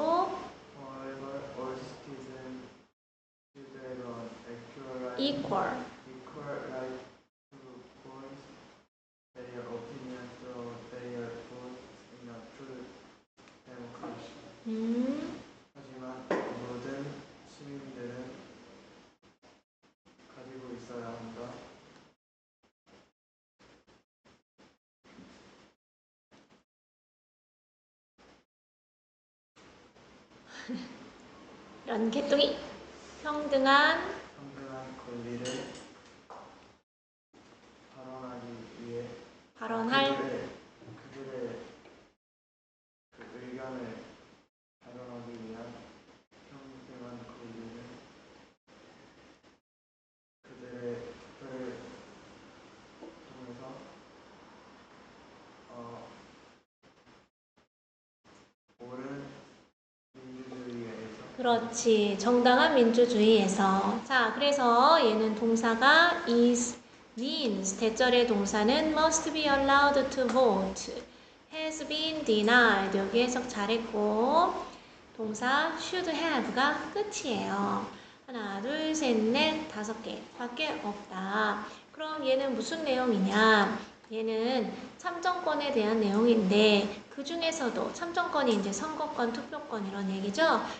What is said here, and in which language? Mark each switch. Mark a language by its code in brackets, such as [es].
[en] However, all citizens should have an equal. equal right to voice their opinions through their votes in a true democracy. [ko] 하지만 모든 시민들은 가지고 있어야 한다. 이런 개똥이 평등한 권리를 발언하기 위해 발언할 그들의 그 의견을 발언하기 위한 평등한 권리는 그들의 투표를 통해서 옳은 민주주의에서 그렇지. 정당한 민주주의에서. 자, 그래서 얘는 동사가 is, means. 대절의 동사는 [en] must be allowed to vote. has been denied. [ko] 여기 해석 잘했고. 동사 should have가 끝이에요. 하나, 둘, 셋, 넷, 5개. 밖에 없다. 그럼 얘는 무슨 내용이냐? 얘는 참정권에 대한 내용인데 그 중에서도 참정권이 이제 선거권, 투표권 이런 얘기죠.